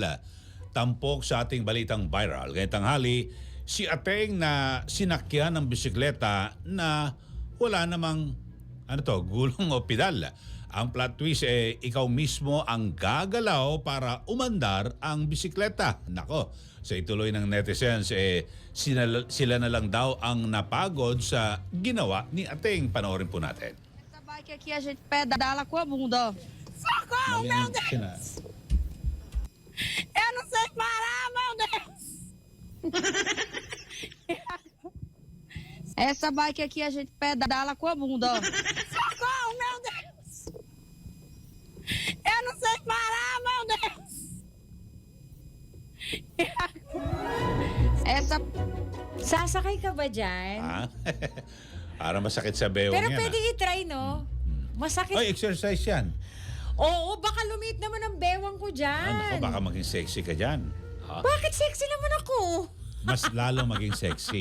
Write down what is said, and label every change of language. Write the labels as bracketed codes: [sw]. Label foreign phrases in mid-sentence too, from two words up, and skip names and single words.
[tl] Tampok sa ating balitang viral. Ngayong tanghali, si Ateng na sinakyan ng bisikleta na wala namang gulong o pedal. Ang [en] plot twist [tl] ikaw mismo ang gagalaw para umandar ang bisikleta. Nako, sa ituloy ng netizens sila na lang daw ang napagod sa ginawa ni Ateng. Panoorin po natin. [pt] Essa bike aqui a gente pedala com a bunda. Socorro, meu Deus! Eu não sei parar, meu Deus! Essa bike aqui a gente pedala com a bunda. Socorro, meu Deus! Eu não sei parar, meu Deus! Essa... [tl] Sasakay ka ba dyan? Para masakit sa bewang Pero yan. pwede i-try, no? Masakit. Oy, exercise yan. Oo, baka lumit naman ang bewang ko dyan. Baka maging sexy ka dyan. Bakit sexy naman ako? Mas lalo maging sexy.